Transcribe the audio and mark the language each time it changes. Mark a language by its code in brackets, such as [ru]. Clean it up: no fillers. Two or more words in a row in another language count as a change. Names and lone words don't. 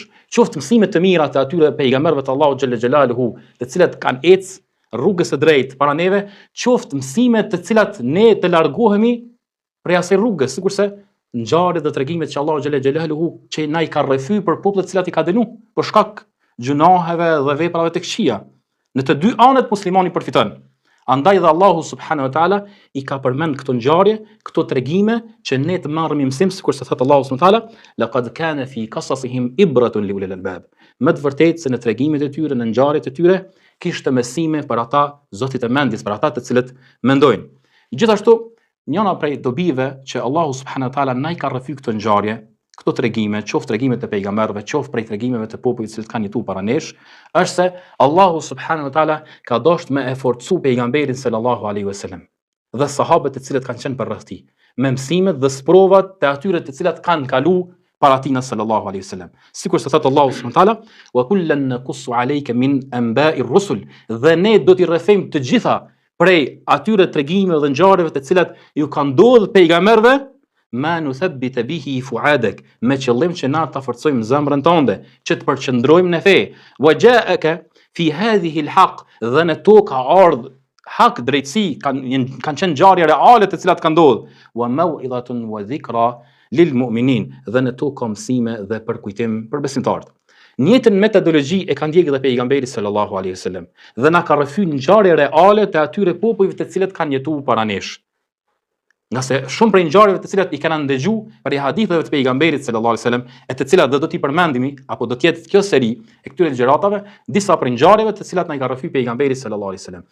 [sq] Qoftë mësime të mira të atyre pejgamberëve të Allahut [ar] جل جلاله, [sq] të cilat kanë ecë rrugës së drejtë para neve, qoftë mësime të cilat ne të largohemi prej asaj rrugës, sikurse ngjarjet dhe tregimet që Allahu [ar] جل جلاله [sq] që na i ka rrëfyer për popullet të cilat i ka dënuar për shkak gjunaheve dhe veprave të këqija. Në të dy anët muslimani përfiton. Andaj dhe Allahu [ar] سبحانه وتعالى [sq] i ka përmend këto ngjarje, këto tregime që ne të marrim mësim, sikurse thot Allahu [ar] سبحانه وتعالى لقد كان في قصصهم عبرة لأولي الألباب. [sq] Me të vërtetë se në tregimet e tyre, në ngjarjet e tyre, kishte mësime për ata zotit e mendjes, për ata të cilët mendojnë. Gjithashtu, njëra prej dobive që Allahu [ar] سبحانه وتعالى [sq] na i ka rrëfyer këto ngjarje, këto tregime, qoftë tregimet e pejgamberëve, qoftë prej tregimeve të popujve që kanë jetuar para nesh, është se Allahu [ar] سبحانه وتعالى [sq] ka dashur me e forcu pejgamberin [ar] صلى الله عليه وسلم [sq] dhe sahabët të cilët kanë qenë përreth tij, me mësimet dhe sprovat të atyre të cilat kanë kaluar para tij [ar] صلى الله عليه وسلم. [sq] Sikur se thot Allahu [ar] سبحانه وتعالى وكلا نقص عليك من أنباء الرسل, [sq] dhe ne do t'i rrëfejmë të gjitha prej atyre tregimeve dhe ngjarjeve të cilat ju kanë ndodhur pejgamberëve, [ar] ما نثبت به فؤادك, [sq] me qëllim që na ta forcojmë zemrën tënde, që të përqendrojmë në fe. [ar] وجاءك في هذه الحق, [sq] dhe në to ka ardhur hak, drejtësi, kanë qenë ngjarje reale të cilat kanë ndodhur. [ar] وموعظة وذكرى للمؤمنين, [sq] dhe në to ka mësime dhe përkujtim për besimtarët. Njëjtën metodologji e ka ndjekur dhe pejgamberi [ar] صلى الله عليه وسلم [sq] dhe na ka rrëfyer ngjarje reale të atyre popujve të cilët kanë jetuar para nesh. Nga se shumë prej ngjarjeve të cilat i kanë ndëgjuar për haditheve të pejgamberit [ar] صلى الله عليه وسلم, [sq] e të cilat do t'i përmendimi apo do të jetë kjo seri e këtyre gjëratave, disa prej ngjarjeve të cilat na i ka rrëfyer pejgamberi [ar] صلى الله عليه وسلم.